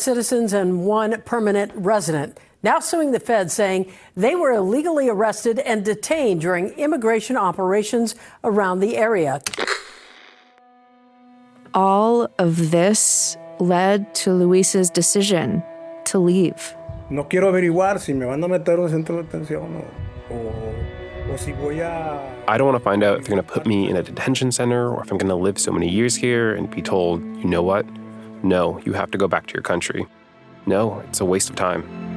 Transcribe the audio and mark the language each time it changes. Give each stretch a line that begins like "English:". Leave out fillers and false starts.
English: citizens and 1 permanent resident now suing the Fed, saying they were illegally arrested and detained during immigration operations around the area. All of this led to Luis's decision to leave.
Spanish: No quiero averiguar si me van a meter un centro de detención o si voy a...
English: I don't want to find out if they're going to put me in a detention center or if I'm going to live so many years here and be told, you know what? No, you have to go back to your country. No, it's a waste of time.